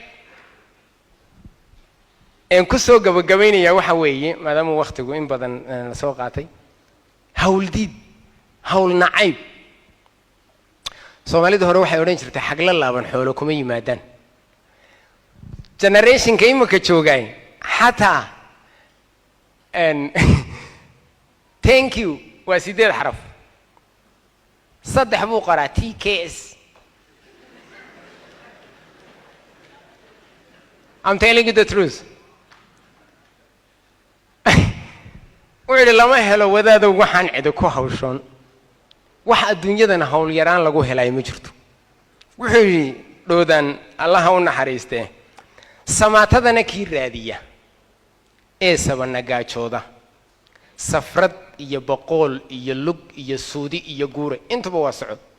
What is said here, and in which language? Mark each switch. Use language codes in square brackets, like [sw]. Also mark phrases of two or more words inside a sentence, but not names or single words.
[so] ku soo gabagabaynaya waxa weeye maadaama waqtigu in badan la soo qaatay hawl nacayb Soomaalida hore waxay oran jirtay xagla laaban xoolo kuma yimaadaan generation ka imika joogay hatta [en] thank you [so] waa 8 xaraf saddex buu qoraa TKS [en] I'm telling you the truth [so] wuxuu lama helo wadaado waxaan cid ku hawshan wax adduunyadana hawl yaraan lagu helay ma jirto wuxuu dhoodan Allah u naxariistee samaatadana kii raadiya ee sabana gaajooda safrad iyo boqol iyo lug iyo suudi iyo guure intaba waa socod